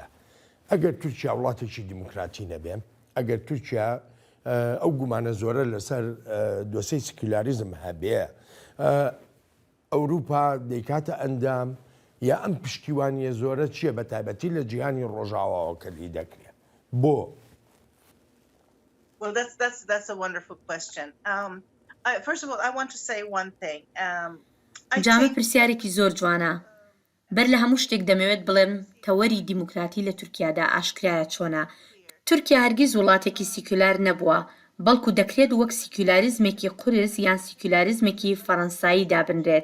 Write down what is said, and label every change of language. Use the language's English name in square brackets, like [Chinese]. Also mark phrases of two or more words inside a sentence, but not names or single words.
[Central Kurdish] ئەگەر تورکیا وڵاتێکی دیموکراتی نەبێ ئەگەر تورکیا ئەو گومانە زۆرە لەسەر دۆسەی سکولاریزم هەبێ ئەوروپا دەیکاتە ئەندام یا ئەم پشتیوانیە زۆرە چییە بە تایبەتی لە جیهانی ڕۆژاواوە کردی دەکرێت بۆ؟ [English] Well, that's a wonderful question. First of all, I want to say one thing. [Central Kurdish] جامە پرسیارێکی زۆر جوانە. بەر لە هەموو شتێک دەمەوێت بڵێم تەوەری دیموکراتی لە تورکیادا ئاشکرایە چۆنە. تورکیا هەرگیز وڵاتێکی سیکولار نەبووە، بەڵکو دەکرێت وەک سیکولاریزمێکی قورس یان سیکولاریزمێکی فەڕەنسایی دابنرێت.